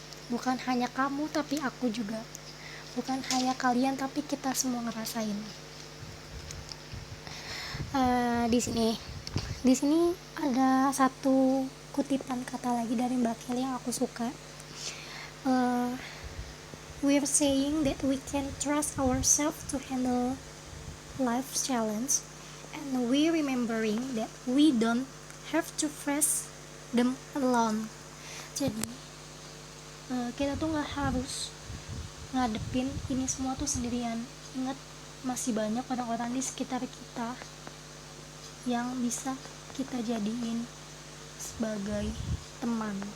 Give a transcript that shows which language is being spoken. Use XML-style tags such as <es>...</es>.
<id>Bukan hanya kamu tapi aku juga, bukan hanya kalian tapi kita semua ngerasain. Di sini ada satu kutipan kata lagi dari Mbak Kelly yang aku suka.</id> <en>We're saying that we can trust ourselves to handle life's challenge, and we remembering that we don't have to face them alone.</en> <id>Jadi kita tuh nggak harus ngadepin ini semua tuh sendirian. Ingat, masih banyak orang-orang di sekitar kita yang bisa kita jadiin sebagai teman.</id>